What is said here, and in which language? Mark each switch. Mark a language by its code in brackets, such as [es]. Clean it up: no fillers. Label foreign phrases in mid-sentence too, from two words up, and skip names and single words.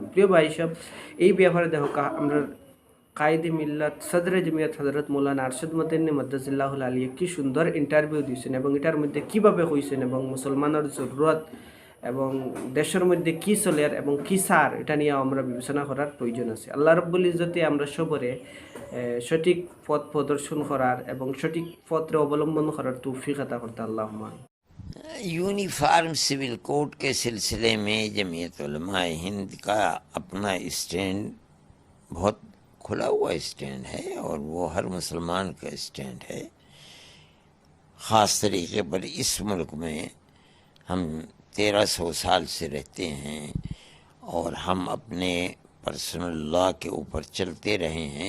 [bn] প্রিয় ভাই সব, এই ব্যাপারে দেখো আমরা কায়েদে মিল্লাত সদরে জমিয়ত হযরত মৌলানা আরশাদ মদনী মাদ্দাজিল্লাহুল আলিয়া কি সুন্দর ইন্টারভিউ দিয়েছেন এবং এটার মধ্যে কীভাবে হয়েছেন এবং মুসলমানের জরুরত এবং দেশের মধ্যে কী চলে এবং কী সার, এটা নিয়ে আমরা বিবেচনা করার প্রয়োজন আছে। আল্লাহ রাব্বুল ইজ্জতে আমরা সবরে সঠিক পথ প্রদর্শন করার এবং সঠিক পথে অবলম্বন করার তৌফিক আতা করতে আল্লাহুম্মা। [ur] یونیفارم سول کوڈ کے سلسلے میں جمعیت علماء ہند کا اپنا اسٹینڈ بہت کھلا ہوا اسٹینڈ ہے اور وہ ہر مسلمان کا اسٹینڈ ہے. خاص طریقے پر اس ملک میں ہم 1300 سال سے رہتے ہیں اور ہم اپنے پرسنل لا کے اوپر چلتے رہے ہیں.